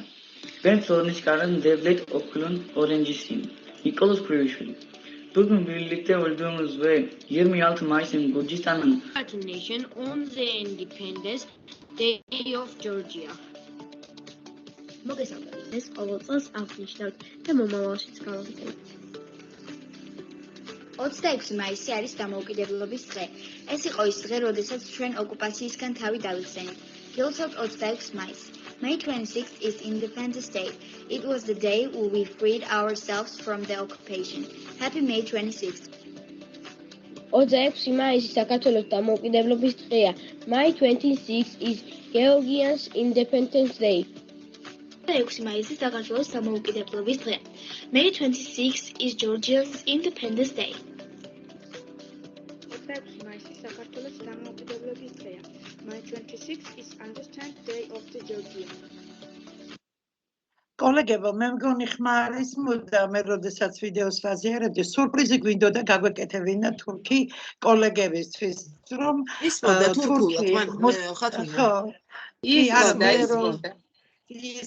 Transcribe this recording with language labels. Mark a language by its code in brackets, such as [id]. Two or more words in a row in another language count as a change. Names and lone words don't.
[tr] Ben sorunu çıkaran Devlet Okulun öğrencisiyim. Nikolas Krivishvili. Bugün birlikte olduğumuz ve 26 Mayıs'ın Gürcistan'ın [en] Nation on the Independence Day of Georgia. [ka] მოგესალმებით. ყოველ წელს აღნიშნავთ და მომავალშიც გავაკეთებთ. 26 მაისი არის დამოუკიდებლობის დღე. ეს იყო ის დღე, როდესაც ჩვენ ოკუპაციისგან თავი დავიხსენით. გილოცავთ 26 მაისს. [en] May 26th is Independence Day. It was the day when we freed ourselves from the occupation. Happy May 26th. [ka] 26 მაისი საქართველოს დამოუკიდებლობის დღეა. [en] May 26th is Georgia's Independence Day. [ka] 26 მაისი საქართველოს დამოუკიდებლობის დღეა. [en] May 26th is Georgia's Independence Day. [ka] 26 მაისი საქართველოს დამოუკიდებლობის დღეა. [en] May 26th is Independence Day of the Georgia. [ka] კოლეგებო, მე მგონი ხმარის მოდა მე როდესაც ვიდეოს ვაზიარებდი, სურპრიზი გვინდოდა გაგვეკეთებინა თურქი კოლეგებისთვის, რომ ის მოდა თურქულად, ხათუნა. ხო. ის